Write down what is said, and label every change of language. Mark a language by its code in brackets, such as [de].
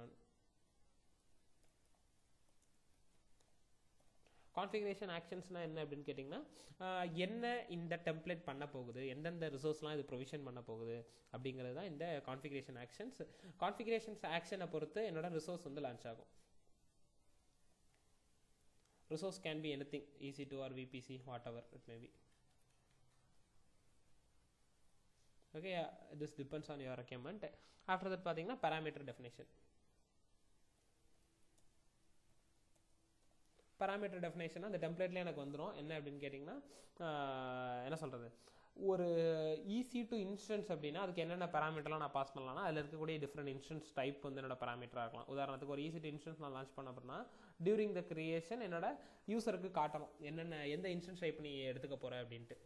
[ta] நான் கான்ஃபிகரேஷன் ஆக்ஷன்ஸ்னால் என்ன அப்படின்னு கேட்டிங்கன்னா, என்ன இந்த டெம்ப்ளேட் பண்ண போகுது, எந்தெந்த ரிசோர்ஸ்லாம் இது ப்ரொவிஷன் பண்ண போகுது அப்படிங்கிறது தான் இந்த கான்ஃபிகரேஷன் ஆக்ஷன்ஸ். கான்ஃபிகரேஷன்ஸ் ஆக்ஷனை பொறுத்து என்னோட ரிசோர்ஸ் வந்து லான்ச் ஆகும். [en] Resource can be anything, EC2 or VPC, whatever it may be. Okay, this depends on your requirement. After that பார்த்தீங்கன்னா parameter definition. [ta] parameter definition அந்த டெம்ப்ளேட்லேயே எனக்கு வந்துடும். என்ன அப்படின்னு கேட்டிங்கன்னா, என்ன சொல்கிறது, ஒரு EC2 இன்ஸ்டன்ஸ் அப்படின்னா அதுக்கு என்னென்ன பேராமீட்டர்லாம் நான் பாஸ் பண்ணலாம்னா அதில் இருக்கக்கூடிய டிஃப்ரெண்ட் இன்ஸ்டன்ஸ் டைப் வந்து என்னோட பேராமீட்டராக இருக்கலாம். உதாரணத்துக்கு ஒரு EC2 இன்ஸ்டன்ஸ் நான் லான்ச் பண்ண அப்படின்னா டியூரிங் த கிரியேஷன் என்னோட யூசருக்கு காட்டணும் எந்த இன்ஸ்டன்ஸ் டைப் நீ எடுத்துக்க போகிற அப்படின்ட்டு.